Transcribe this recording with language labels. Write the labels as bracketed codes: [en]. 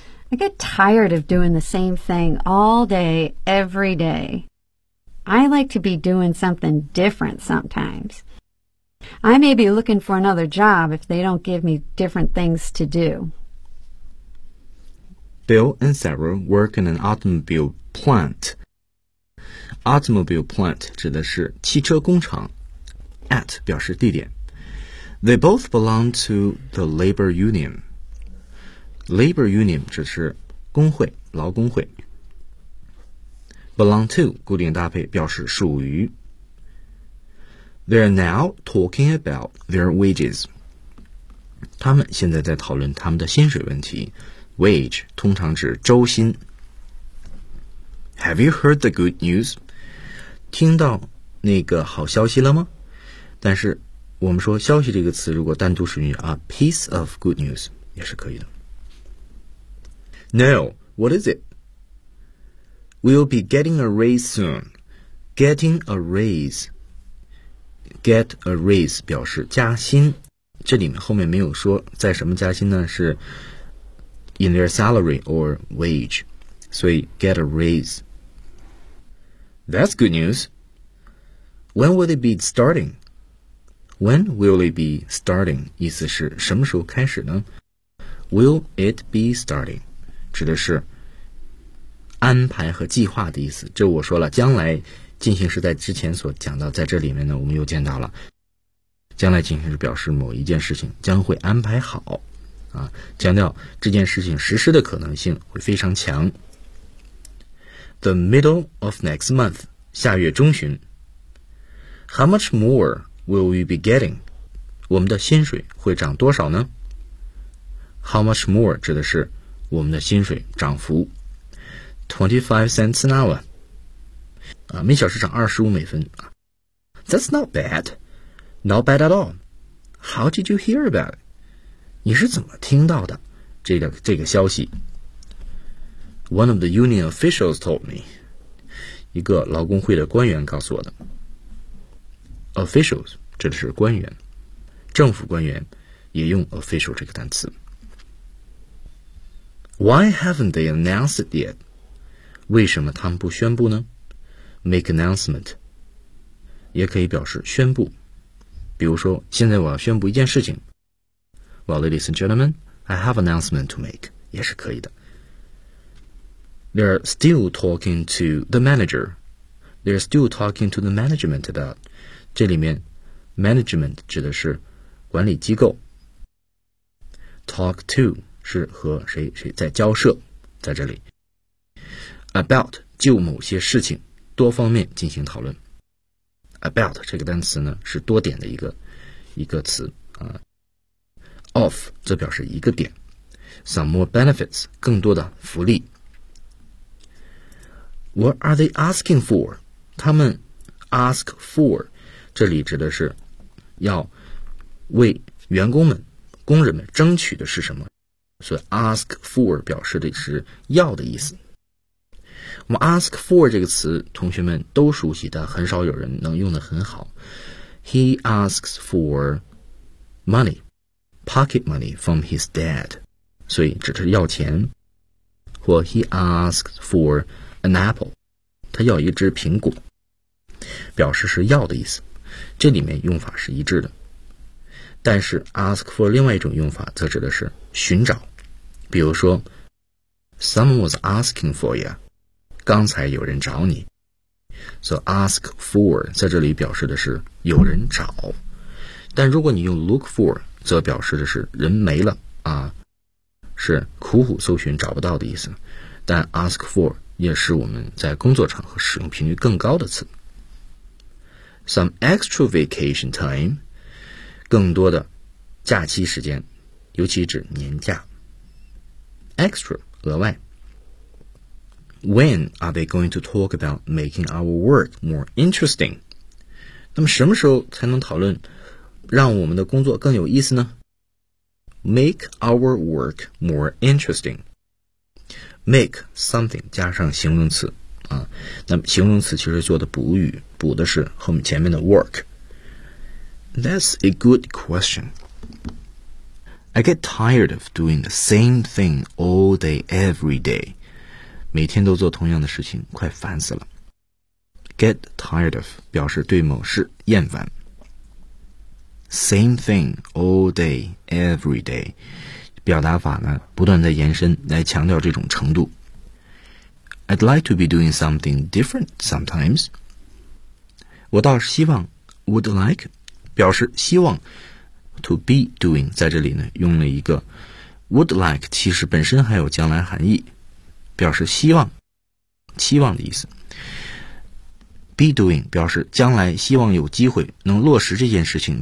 [en] I get tired of doing the same thing all day, every day. I like to be doing something different sometimes. I may be looking for another job if they don't give me different things to do. Bill and Sarah work in an automobile plant. [zh] Automobile plant 指的是汽车工厂。 At 表示地点。 [en] They both belong to the labor union. [zh] Labor union 指是工会，劳工会。Belong to, 固定搭配表示属于。 [en] They're now talking about their wages. [zh] 他们现在在讨论他们的薪水问题。 Wage, 通常指周薪。 [en] Have you heard the good news? [zh] 听到那个好消息了吗？但是我们说消息这个词如果单独使用啊 ,piece of good news, 也是可以的。 [en] No, what is it?We'll be getting a raise soon. Getting a raise. [zh] Get a raise 表示加薪，这里面后面没有说在什么加薪呢，是 [en] in their salary or wage. 所以 get a raise. That's good news. When will it be starting? When will it be starting? [zh] 意思是什么时候开始呢？ [en] Will it be starting? [zh] 指的是安排和计划的意思。这我说了，将来进行时在之前所讲到，在这里面呢，我们又见到了。将来进行时表示某一件事情将会安排好，啊，强调这件事情实施的可能性会非常强。 [en] The middle of next month, [zh] 下月中旬。 [en] How much more will we be getting? [zh] 我们的薪水会涨多少呢？How much more 指的是我们的薪水涨幅 [en] 25 cents an hour, [zh] 啊，每小时涨25美分。 [en] That's not bad, not bad at all. How did you hear about it? [zh] 你是怎么听到的这个消息？ [en] One of the union officials told me. [zh] 一个劳工会的官员告诉我的。Officials 指的是官员，政府官员也用 official 这个单词。 [en] Why haven't they announced it yet? [zh] 为什么他们不宣布呢？ Make announcement 也可以表示宣布，比如说现在我要宣布一件事情。 [en] Well, ladies and gentlemen, I have announcement to make 也是可以的。 They're still talking to the manager. They're still talking to the management about. [zh] 这里面 management 指的是管理机构。 Talk to是和谁在交涉，在这里 about 就某些事情多方面进行讨论。 about 这个单词呢是多点的一个词啊。 of 则表示一个点。 [en] some more benefits [zh] 更多的福利。 [en] what are they asking for? [zh] 他们 ask for 这里指的是要为员工们工人们争取的是什么，所以 ask for 表示的是要的意思。我们 ask for 这个词同学们都熟悉，但很少有人能用得很好。 [en] He asks for money, pocket money from his dad, [zh] 所以指的是要钱。或 [en] he asks for an apple, [zh] 他要一只苹果，表示是要的意思，这里面用法是一致的。但是 ask for 另外一种用法则指的是寻找，比如说 [en] Someone was asking for you, [zh] 刚才有人找你。 So ask for 在这里表示的是有人找，但如果你用 look for 则表示的是人没了啊，是苦苦搜寻找不到的意思。但 ask for 也是我们在工作场合使用频率更高的词。 [en] Some extra vacation time, [zh] 更多的假期时间，尤其指年假。 Extra, 额外。 [en] When are they going to talk about making our work more interesting? [zh] 那么什么时候才能讨论让我们的工作更有意思呢？ [en] Make our work more interesting. [zh] Make something 加上形容词啊，那么形容词其实做的补语，补的是后面前面的 work. [en] That's a good question. I get tired of doing the same thing all day, every day. [zh] 每天都做同样的事情，快烦死了。Get tired of 表示对某事厌烦。 [en] Same thing all day, every day. [zh] 表达法呢，不断在延伸，来强调这种程度。 [en] I'd like to be doing something different sometimes. [zh] 我倒是希望 ,would like, 表示希望。 To be doing 在这里呢用了一个 would like, 其实本身还有将来含义，表示希望，期望的意思。 Be doing 表示将来希望有机会能落实这件事情。